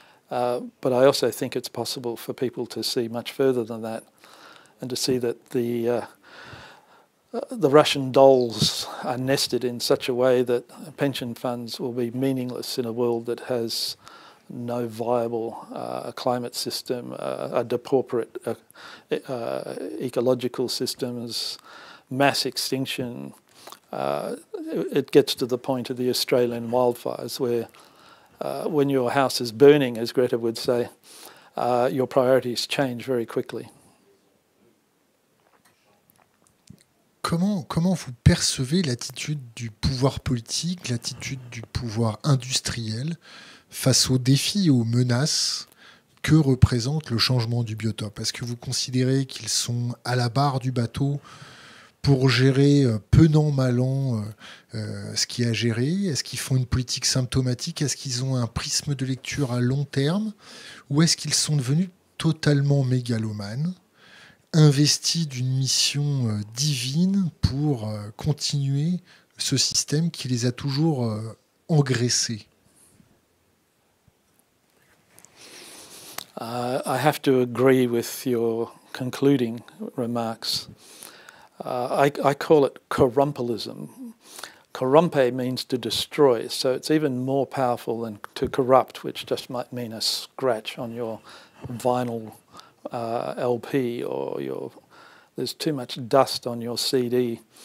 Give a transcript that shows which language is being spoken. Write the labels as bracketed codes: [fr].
[en] But I also think it's possible for people to see much further than that, and to see that the Russian dolls are nested in such a way that pension funds will be meaningless in a world that has no viable climate system, a depauperate ecological systems, mass extinction. It gets to the point of the Australian wildfires where when your house is burning, as Greta would say, your priorities change very quickly. [fr] Comment vous percevez l'attitude du pouvoir politique, l'attitude du pouvoir industriel face aux défis et aux menaces que représente le changement du biotope? Est-ce que vous considérez qu'ils sont à la barre du bateau pour gérer penant malant ce qu'il y a à gérer? Est-ce qu'ils font une politique symptomatique? Est-ce qu'ils ont un prisme de lecture à long terme? Ou est-ce qu'ils sont devenus totalement mégalomanes, investis d'une mission divine pour continuer ce système qui les a toujours engraissés? [en] I have to agree with your concluding remarks. I call it corrumpelism. Corrumpe means to destroy, so it's even more powerful than to corrupt, which just might mean a scratch on your vinyl LP, or there's too much dust on your CD.